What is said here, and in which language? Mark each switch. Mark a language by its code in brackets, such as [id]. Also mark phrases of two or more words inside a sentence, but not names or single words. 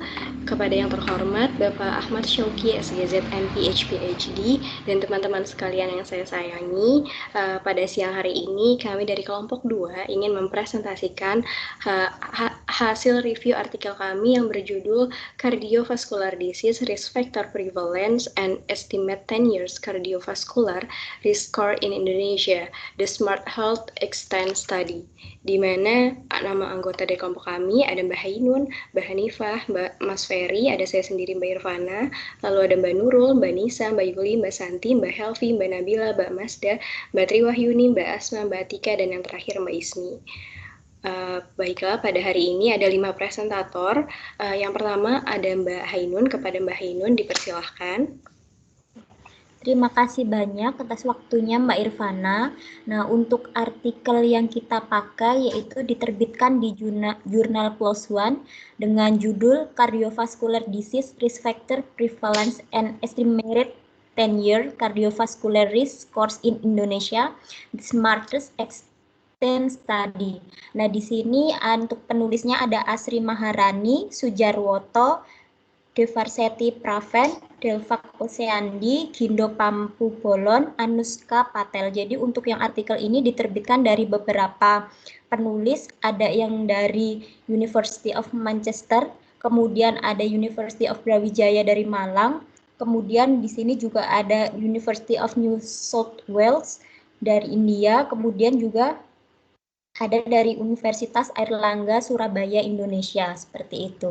[id] Kepada yang terhormat Bapak Ahmad Syauqi, SGZ, MPH, PhD, dan teman-teman sekalian yang saya sayangi, pada siang hari ini kami dari kelompok 2 ingin mempresentasikan hasil review artikel kami yang berjudul Cardiovascular Disease Risk Factor Prevalence and Estimate 10 Years Cardiovascular Risk Score in Indonesia, The Smart Health Extend Study, di mana nama anggota dari kelompok kami ada Mbak Hainun, Mbak Hanifah, Mas Ferry, ada saya sendiri Mbak Irvana, lalu ada Mbak Nurul, Mbak Nisa, Mbak Yuli, Mbak Santi, Mbak Helvi, Mbak Nabila, Mbak Masda, Mbak Triwahyuni, Mbak Asma, Mbak Atika, dan yang terakhir Mbak Ismi. Baiklah, pada hari ini ada 5 presentator. Yang pertama ada Mbak Hainun. Kepada Mbak Hainun dipersilahkan. Terima kasih banyak atas waktunya Mbak Irvana. Nah, untuk artikel yang kita pakai yaitu diterbitkan di jurnal PLOS ONE dengan judul Cardiovascular Disease Risk Factor Prevalence and Estimated 10-Year Cardiovascular Risk Scores in Indonesia, The Smartest Extend Study. Nah, di sini untuk penulisnya ada Asri Maharani, Sujarwoto, Devarseti Praven, Delvak Oseandi, Gindo Pampu Bolon, Anuska Patel. Jadi untuk yang artikel ini diterbitkan dari beberapa penulis, ada yang dari University of Manchester, kemudian ada University of Brawijaya dari Malang, kemudian di sini juga ada University of New South Wales dari India, kemudian juga ada dari Universitas Airlangga Surabaya Indonesia, seperti itu.